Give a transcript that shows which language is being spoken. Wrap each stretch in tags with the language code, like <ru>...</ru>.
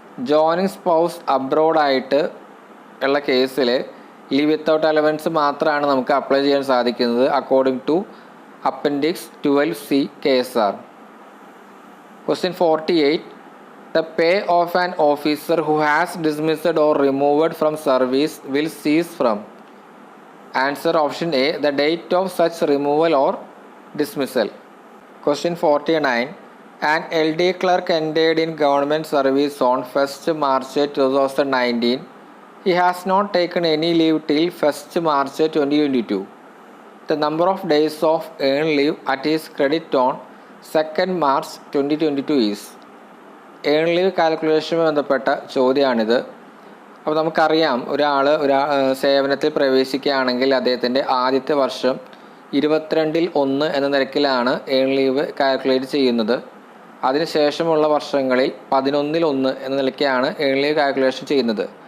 <en>Joining spouse abroad</en> <ml>ആയിട്ട് ഉള്ള കേസിൽ ലീവ് വിത്തൗട്ട് അലവൻസ് മാത്രമാണ് നമുക്ക് അപ്ലൈ ചെയ്യാൻ സാധിക്കുന്നത് according to appendix 12C KSR.</ml> <en>Question 48. The pay of an officer who has dismissed or removed from service will cease from. Answer option A, the date of such removal or dismissal. Question 49. An LD clerk entered in government service on 1st March 2019. He has not taken any leave till 1st March 2022. The number of days of earned leave at his credit on 2nd March 2022 is.</en> <ml>Earn leave കാൽക്കുലേഷനുമായി ബന്ധപ്പെട്ട ചോദ്യമാണിത്. അപ്പോൾ നമുക്കറിയാം, ഒരാൾ സേവനത്തിൽ പ്രവേശിക്കുകയാണെങ്കിൽ അദ്ദേഹത്തിൻ്റെ ആദ്യത്തെ വർഷം 22/1 എന്ന നിരക്കിലാണ് ഏൺ ലീവ് കാൽക്കുലേറ്റ് ചെയ്യുന്നത്. അതിനുശേഷമുള്ള വർഷങ്ങളിൽ 11/1 എന്ന നിലയ്ക്കാണ് ഏൺ ലീവ് കാൽക്കുലേഷൻ ചെയ്യുന്നത്.</ml>